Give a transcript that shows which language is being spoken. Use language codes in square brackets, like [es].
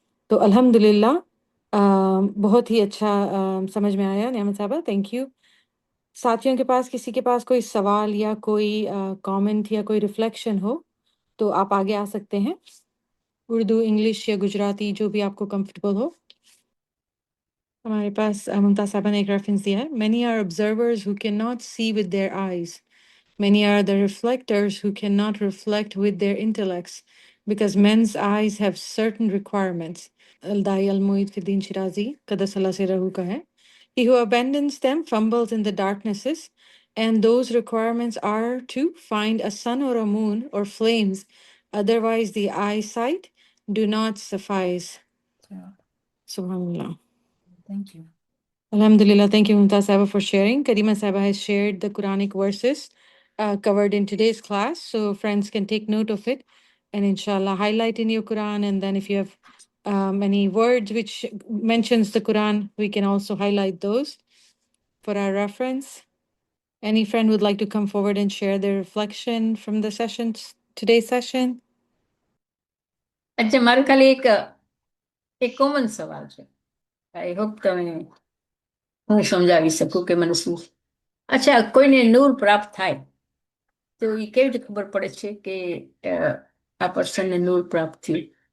[hi] तो अल्हम्दुलिल्लाह बहुत ही अच्छा समझ में आया नियामत साहबा, थैंक यू। साथियों के पास किसी के पास कोई सवाल या कोई कमेंट या कोई रिफ्लेक्शन हो तो आप आगे आ सकते हैं। उर्दू, इंग्लिश या गुजराती, जो भी आपको कंफर्टेबल हो। हमारे पास मुमताज साहबा ने एक रेफरेंस दिया है, [en] many are observers who cannot see with their eyes. Many are the reflectors who cannot reflect with their intellects, because men's eyes have certain requirements. [hi] Al-Dai al-Mu'id Fiddin Shirazi, Qaddasallah Sirrahu ka hai. [en] He who abandons them fumbles in the darknesses, and those requirements are to find a sun or a moon or flames, otherwise the eyesight do not suffice. Subhanallah. Thank you. Alhamdulillah. Thank you, Mumtaz Sahaba, for sharing. Karima Sahaba has shared the Quranic verses covered in today's class, so friends can take note of it and inshallah highlight in your Quran. And then if you have any words which mentions the Quran, we can also highlight those for our reference. Any friend would like to come forward and share their reflection from the session, today's session? [gu] अच्छा मारे खाली एक common સવાલ છે I hope તમે હું સમજાવી શકું કે મને શું અચ્છા કોઈને નૂર પ્રાપ્ત થાય તો એ કેવી રીતે ખબર પડે છે કે આ પર્સનને નૂર પ્રાપ્ત થયું